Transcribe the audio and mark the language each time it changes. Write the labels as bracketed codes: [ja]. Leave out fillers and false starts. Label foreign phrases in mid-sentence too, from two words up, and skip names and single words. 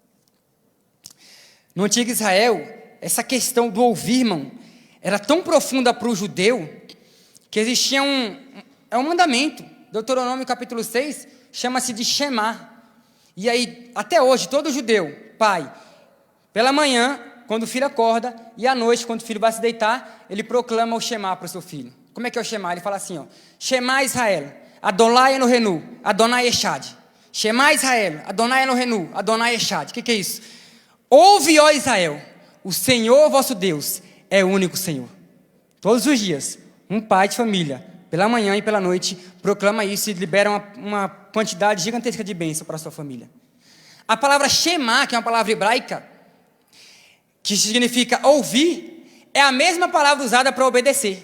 [pt] No antigo Israel, essa questão do ouvir, irmão, era tão profunda para o judeu, que existia um mandamento. Deuteronômio capítulo 6, chama-se de Shema. E aí, até hoje, todo judeu, pai, pela manhã, quando o filho acorda, e à noite, quando o filho vai se deitar, ele proclama o Shema para o seu filho. Como é que é o Shema? Ele fala assim, [he] שמע ישראל אדני אלהינו אדני אחד. שמע ישראל אדני אלהינו אדני אחד. [pt] O que é isso? Ouve, ó Israel, o Senhor vosso Deus é o único Senhor. Todos os dias, um pai de família, pela manhã e pela noite, proclama isso e libera uma quantidade gigantesca de bênção para a sua família. A palavra Shema, que é uma palavra hebraica, que significa ouvir, é a mesma palavra usada para obedecer.